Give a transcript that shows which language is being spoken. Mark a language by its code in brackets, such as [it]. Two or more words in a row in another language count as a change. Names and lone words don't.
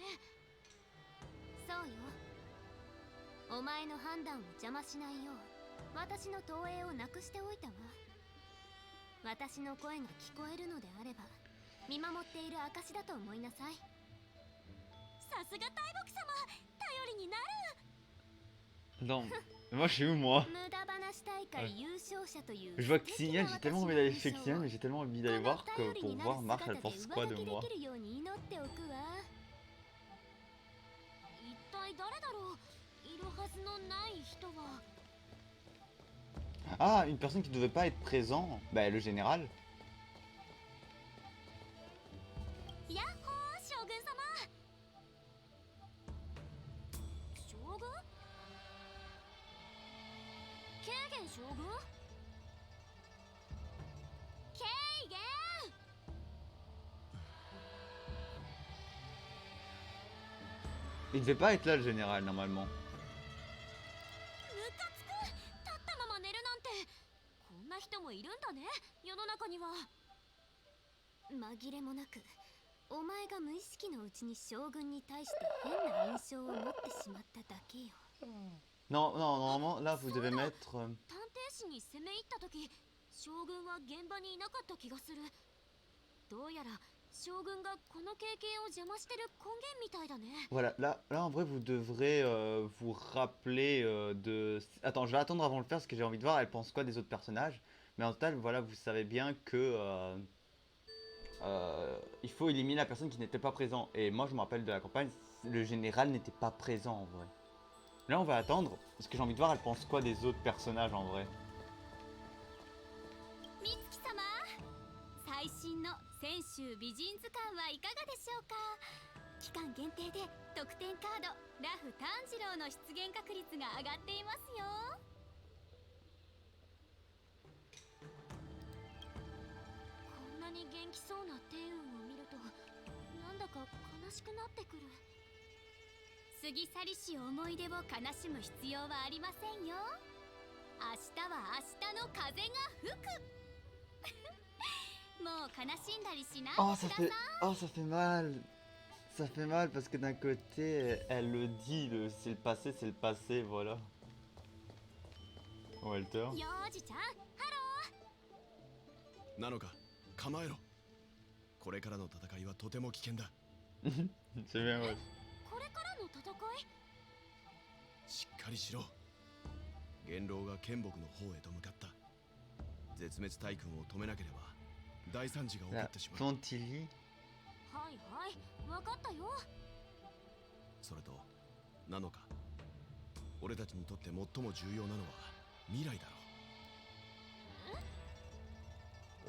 [ja] そうよ。お前の判断を邪魔しないよう私の投影をなくしておいたわ。私の声が聞こえるのであれば見守っている証だと思いなさい。さすが大木様、頼りになる。 [fr] Non. Moi, je suis où, moi? [ja] 無駄話大 [fr] Ouais. [ja] 会優勝者という [fr] Je vois [ja] 素敵 [fr] Xinian, [ja] な [fr] j'ai [ja] 私 [fr] tellement [ja] の [fr] envie d'aller [ja] 印 [fr] chez [ja] 象を [fr] Xinian, mais j'ai tellement envie [ja] こ [fr] d'aller [ja] の [fr] voir que [ja] 頼り [fr] pour [ja] にな [fr] voir [ja] る [fr] Marche, elle [ja] 姿で [fr] pense [ja] 上 [fr] quoi [ja] 書 [fr] de [ja] きで [fr] moi. [ja] きるように祈っておくわ。一体誰だろう。いるはずのない人は。 [fr] Ah, une personne qui devait pas être présent. Bah, le général. [ja] やっほー将軍様。将軍？ケーゲン将軍？ケイゲン。 [fr] Il devait pas être là, le général, normalement. [ja] ムカつく。立ったまま寝るなんてこんな人もいるんだね、世の中には。紛れもなくお前が無意識のうちに将軍に対して変な印象を持ってしまっただけよ。 [fr] Non, non, normalement, là, vous devez mettre... [ja] 探偵士に攻め入った時、将軍は現場にいなかった気がする。どうやら将軍がこの経験を邪魔してる根源みたいだね。 [fr] Voilà, là, en vrai, vous devrez vous rappeler de... Attends, je vais attendre avant de le faire, parce que j'ai envie de voir, elle pense quoi des autres personnages. Mais en total, voilà, vous savez bien que... il faut éliminer la personne qui n'était pas présente. Et moi, je me rappelle de la campagne, le général n'était pas présent, en vrai. Là, on va attendre, parce que j'ai envie de voir, elle pense quoi des autres personnages, en vrai. [ja] 美月様、最新の泉州美人図鑑はいかがでしょうか。期間限定で特典カードラフ炭治郎の出現確率が上がっていますよ。こんなに元気そうな天雲を見るとなんだか悲しくなってくる。過ぎ去りし思い出を悲しむ必要はありませんよ。明日は明日の風が吹く。もう悲しんだりしない [fr] Oh, [ja] でください。 [fr] oh, ça fait mal. Ça fait mal, parce que d'un côté, elle le dit, c'est le passé, voilà. Walter. [ja] 幼児ちゃん、ハロなのか構えろ。これからの戦いはとても危険だ。 [fr] C'est bien, ouais. [ja] ー。これからの戦い？しっかりしろ。元老が剣木の方へと向かった。絶滅大軍を止めなければ大惨事が起こ [fr] La [ja] ってしまう。 [fr] Pontilly. [ja] はいはい、わかったよ。それとなのか、俺たちにとって最も重要なのは未来だろう。